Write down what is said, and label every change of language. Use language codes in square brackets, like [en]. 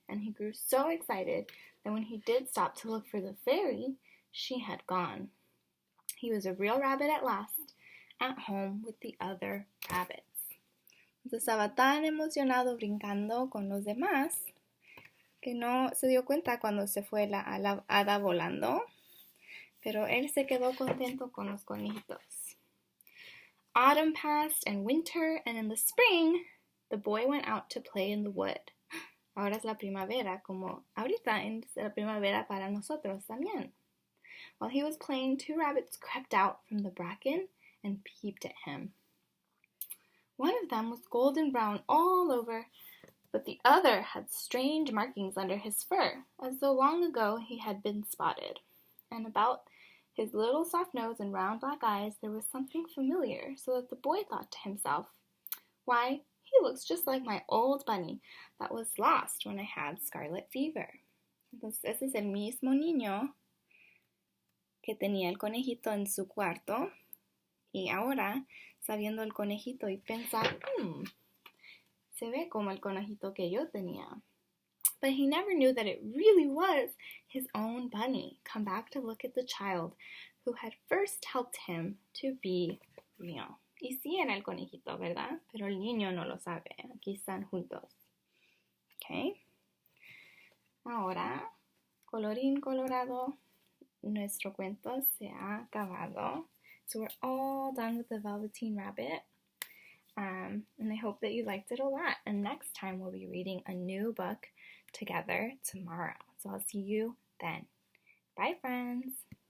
[en] And he grew so excited that when he did stop to look for the fairy, she had gone. He was a real rabbit at last, at home with the other rabbits. [es] Estaba tan emocionado brincando con los demás que no se dio cuenta cuando se fue la hada volando, pero él se quedó contento con los conejitos. [en] Autumn passed and winter, and in the spring, the boy went out to play in the wood. [es] Ahora es la primavera, como ahorita es la primavera para nosotros también. [en] While he was playing, 2 rabbits crept out from the bracken and peeped at him. One of them was golden brown all over, but the other had strange markings under his fur, as though long ago he had been spotted. And about his little soft nose and round black eyes there was something familiar, so that the boy thought to himself, "Why, he looks just like my old bunny that was lost when I had scarlet fever." [es] Entonces, ese es el mismo niño que tenía el conejito en su cuarto y ahora está viendo el conejito y piensa, se ve como el conejito que yo tenía. [en] But he never knew that it really was his own bunny, come back to look at the child who had first helped him to be real. [es] Y sí era el conejito, ¿verdad? Pero el niño no lo sabe. Aquí están juntos. ¿Ok? Ahora, colorín colorado, nuestro cuento se ha acabado. [en] So we're all done with the Velveteen Rabbit. And I hope that you liked it a lot. And next time we'll be reading a new book together tomorrow. So I'll see you then. Bye, friends.